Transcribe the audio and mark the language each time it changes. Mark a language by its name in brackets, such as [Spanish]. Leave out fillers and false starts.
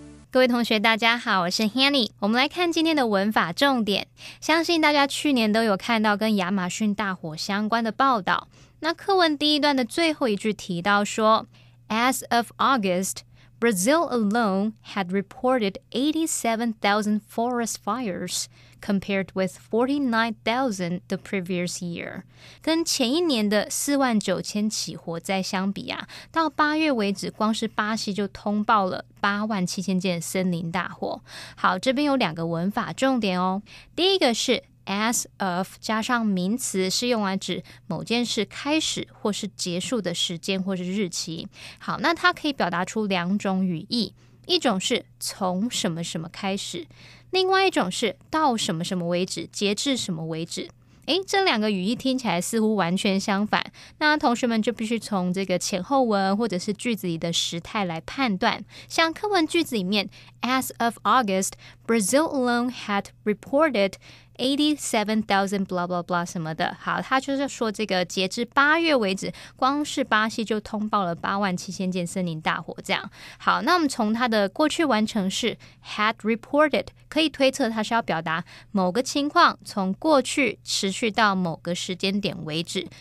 [Chinese] 各位同学大家好，我是 Hanny。我们来看今天的文法重点。相信大家去年都有看到跟亚马逊大火相关的报道。那课文第一段的最后一句提到说 [English] As of August, Brazil alone had reported 87,000 forest fires, compared with 49,000 the previous year. [Chinese] 跟前一年的49000起火灾相比啊，到8月为止，光是巴西就通报了87000件森林大火。好，这边有2个文法重点哦。第一个是As of 加上名词，是用来指某件事开始或是结束的时间或是日期。好，那它可以表达出2种语义，一种是从什么什么开始，另外一种是到什么什么为止，截至什么为止。这2个语义听起来似乎完全相反，那同学们就必须从这个前后文或者是句子里的时态来判断。像课文句子里面 [English] As of August, Brazil alone had reported 87,000 blah blah blah [Chinese] 什么的。好，他就是说这个截至8月为止，光是巴西就通报了87000件森林大火这样。好，那我们从它的过去完成式 had reported 可以推测它是要表达某个情况从过去持续到某个时间点为止。